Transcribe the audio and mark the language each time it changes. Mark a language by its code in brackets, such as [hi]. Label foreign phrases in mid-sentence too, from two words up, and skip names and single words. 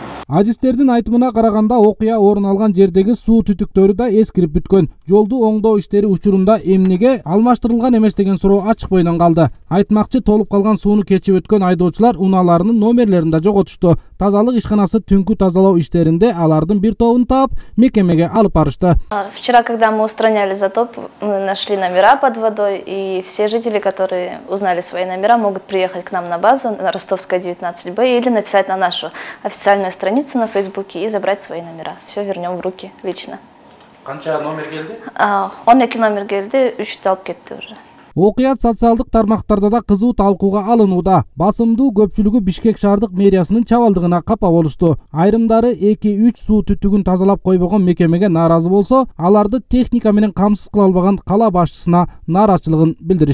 [ky] Адистердин айтымына караганда, окуя орун алган жердеги суу түтүктөрү да эскирип бүткөн. Жолду оңдоо иштери учурунда эмнеге алмаштырылган эмес деген суроо ачык бойдон калды. Айтмакчы, толуп калган сууну кечип өткөн айдоочулар унааларынын номерлерин да жоготушту. Тазалык ишканасы түнкү тазалоо иштеринде алардын бир тобун таап, мекемеге алып барышты. [ru] Вчера, когда мы устраняли затоп, мы нашли номера под водой, и все жители, которые узнали свои номера, могут приехать к нам на базу, на Ростовская 19Б, или написать на нашу официальную страницу на Фейсбуке и забрать свои номера. Все вернем в руки лично. [ky] Канча номер келди? 12 номер келди, 3 алып кетти уже. Окуят социалдык тармактарда да кызуу талкууга алынууда. Басымдуу көпчүлүгү Бишкек шаардык мэриясынын чабалдыгына капа болушту. Айрымдары 2-3 суу түтүгүн тазалап койбогон мекемеге нааразы болсо, аларды техника менен камсыз кыла албаган кала башчысына нааразычылыгын билдиришти.